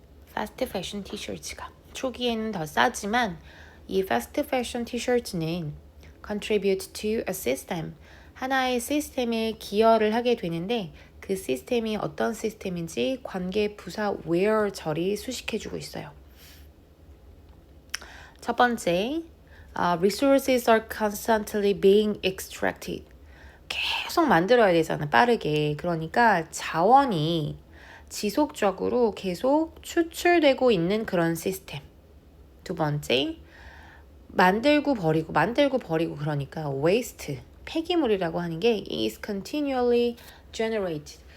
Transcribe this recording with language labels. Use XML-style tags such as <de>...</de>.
<ko>fast fashion 티셔츠가 초기에는 더 싸지만 이 fast fashion 티셔츠는</ko> <en>contribute to a system</en> <ko>하나의 시스템에 기여를 하게 되는데 그 시스템이 어떤 시스템인지 관계 부사 where 절이 수식해주고 있어요. 첫 번째,</ko> <en>resources are constantly being extracted.</en> <ko>계속 만들어야 되잖아, 빠르게. 그러니까 자원이 지속적으로 계속 추출되고 있는 그런 시스템. 두 번째, 만들고 버리고 그러니까 waste, 폐기물이라고 하는 게</ko> <en>is continually generated.</en>